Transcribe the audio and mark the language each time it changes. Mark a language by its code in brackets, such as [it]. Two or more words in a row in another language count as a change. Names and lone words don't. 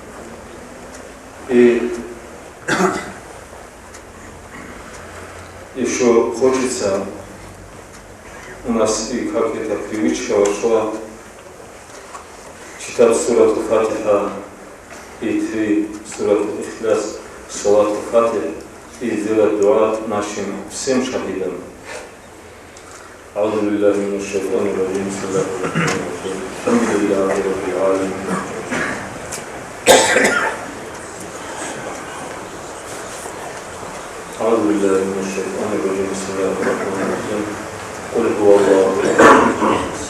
[ru] И еще хочется, у нас и как эта привычка вошла, читать сурат Фатиха и 3 сурат Ихляс, салат Фатиха, и сделать дуа нашим всем шахидам. [ar] أعوذ بالله من الشيطان الرجيم بسم الله الرحمن الرحيم الحمد لله رب العالمين أعوذ بالله من الشيطان الرجيم بسم الله الرحمن الرحيم قل هو الله أحد